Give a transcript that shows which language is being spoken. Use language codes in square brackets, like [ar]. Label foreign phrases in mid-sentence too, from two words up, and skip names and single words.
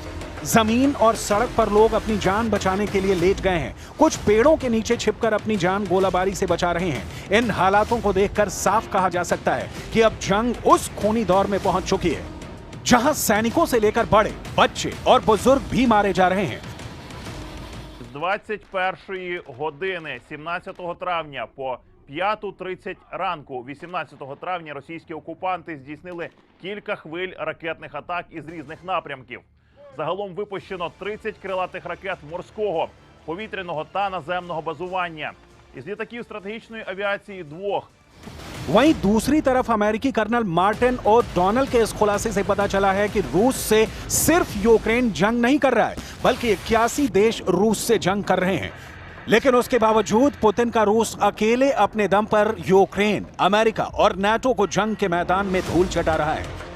[hi] जमीन और सड़क पर लोग अपनी जान बचाने के लिए लेट गए हैं। कुछ पेड़ों के नीचे छिपकर अपनी जान गोलाबारी से बचा रहे हैं। इन हालातों को देखकर साफ कहा जा सकता है कि अब जंग उस खूनी दौर में पहुंच चुकी है जहां सैनिकों से लेकर बड़े, बच्चे और बुजुर्ग भी मारे जा रहे हैं। [uk] З 21 години 17 травня по 5:30 ранку 18 травня російські окупанти здійснили кілька хвиль ракетних атак із різних напрямків. Загалом випущено 30 крилатих ракет морського, повітряного та наземного базування. Із літаків стратегічної авіації 2. [hi] वहीं दूसरी तरफ अमेरिकी कर्नल मार्टिन और डोनल के इस खुलासे से पता चला है कि रूस से सिर्फ यूक्रेन जंग नहीं कर रहा है, बल्कि 81 देश रूस से जंग कर रहे हैं। लेकिन उसके बावजूद पुतिन का रूस अकेले अपने दम पर यूक्रेन, अमेरिका और नाटो को जंग के मैदान में धूल चटा रहा है।